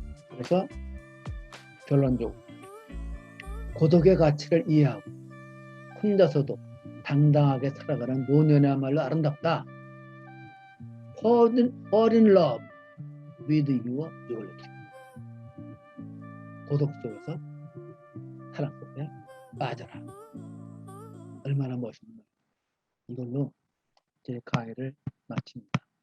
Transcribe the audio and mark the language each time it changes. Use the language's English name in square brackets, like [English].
[Korean] 그래서 결론적으로 고독의 가치를 이해하고 혼자서도 당당하게 살아가는 노년이야말로 아름답다. [English] Fall in love with your reality. [Korean] 고독 속에서 사랑 속에 빠져라. 얼마나 멋있는 거예요. 이걸로 제 강의를 마칩니다.